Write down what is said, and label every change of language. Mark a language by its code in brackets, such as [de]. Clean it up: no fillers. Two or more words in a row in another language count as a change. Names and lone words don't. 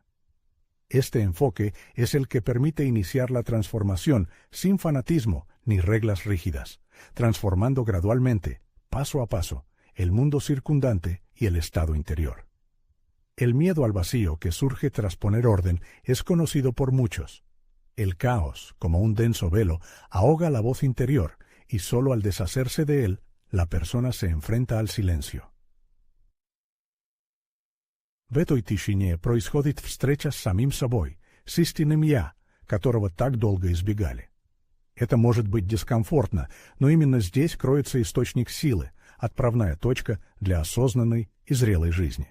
[es] Este enfoque es el que permite iniciar la transformación sin fanatismo ni reglas rígidas, transformando gradualmente, paso a paso, el mundo circundante y el estado interior. El miedo al vacío que surge tras poner orden es conocido por muchos. El caos, como un denso velo, ahoga la voz interior y solo al deshacerse de él, la persona se enfrenta al silencio. [ru] В этой тишине происходит встреча с самим собой, с истинным «я», которого так долго избегали. Это может быть дискомфортно, но именно здесь кроется источник силы, отправная точка для осознанной и зрелой жизни.